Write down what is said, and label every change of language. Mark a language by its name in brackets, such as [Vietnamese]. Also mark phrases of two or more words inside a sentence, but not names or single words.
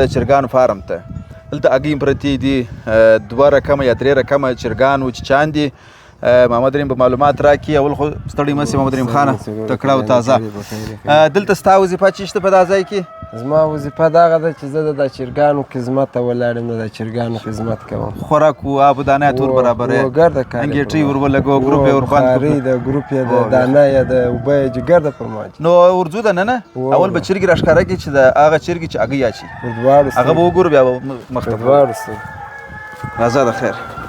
[Pashto] چرګانو فارم ته دلته هګۍ پرتې دي 2 رقمه یا 3 رقمه چرګان و چیچان دي محمد رحیم به معلومات راکړي اول خو ستړی مه سې محمد رحیم خانه تکړه او تازه دلته ستا وظیفه څه شته په دا ځای کې زما وظیفه دغه ده چې زه د چرګانو خدمت ته ولاړ یم د چرګانو خدمت کوم خوراک و آب و دانه ټول برابر یې ګرده کار انګېټۍ ور ولګو ګروپ یې ورباندې خاري د ګروپ یې د دانه یې د اوبه یې چې ګرده پر ما نو ورځو دننه اول به چرګې راښکاره کړي چې د هغه چرګې چې هګۍ اچي هغه به وګورو بیا به مخته راځه د خیر